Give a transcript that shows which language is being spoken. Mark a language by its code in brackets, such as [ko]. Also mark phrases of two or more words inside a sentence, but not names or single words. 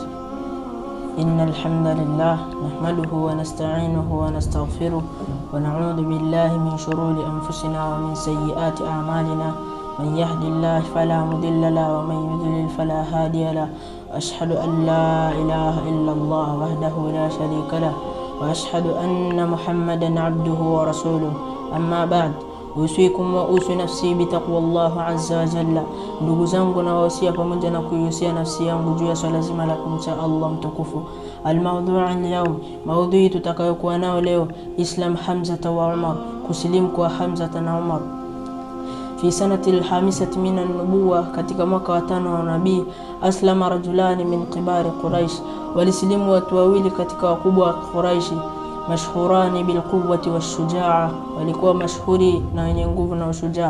[ar] إن الحمد لله نحمده ونستعينه ونستغفره ونعوذ بالله من شرور أنفسنا ومن سيئات أعمالنا. من يهد الله فلا مضل له ومن يضلل فلا هادي له. أشهد أن لا إله إلا الله وحده لا شريك له وأشهد أن محمدا عبده ورسوله. أما بعد، أوصيكم وأوصي نفسي بتقوى الله عز وجل. [sw] Ndugu zangu, na wasia pamoja na kuihusia nafsi yangu juu ya swala zima la kumcha Allah mtukufu. [ar] الموضوع اليوم, [sw] maudhui tutakayokuwa nao leo, [ar] إسلام حمزة وعمر, [sw] kusilimu kwa Hamza na Umar. [ar] في السنة الخامسة من النبوة, [sw] katika mwaka wa 5 wa nabii, [ar] أسلم رجلان من كبار قريش, [sw] walisilimu watu wawili katika wakubwa wa Quraishi, [ar] مشهوران بالقوة [sw] washujaa, walikuwa mashhuri na wenye nguvu na ushujaa.